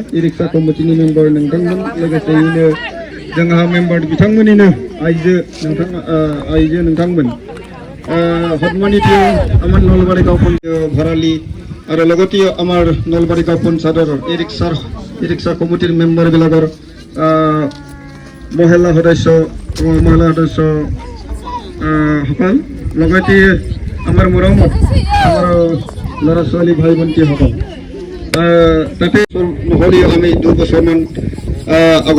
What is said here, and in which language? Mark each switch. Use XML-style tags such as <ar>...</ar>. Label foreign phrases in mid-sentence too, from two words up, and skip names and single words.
<brx>इ-रिक्सा कमिटिनि मेम्बार नोंथांमोन लोगोसेयैनो जोंहा मेम्बार बिथांमोननिनो आइजो नोंथांमोन हतमानिथियो</brx> <as>আমাৰ নলবাৰী গাঁও পঞ্চায়ত ভৰালী আৰু লগতে আমাৰ নলবাৰী গাঁও পঞ্চায়তৰ ই-ৰিক্সা কমিটিৰ মেম্বাৰ বিলাকৰ মহিলা সদস্য সকল লগতে আমাৰ মৰমত আমাৰ ল'ৰা ছোৱালী ভাই ভণ্টি সকল তাতে নহ'লেও আমি 2 বছৰমান আগৰ</as>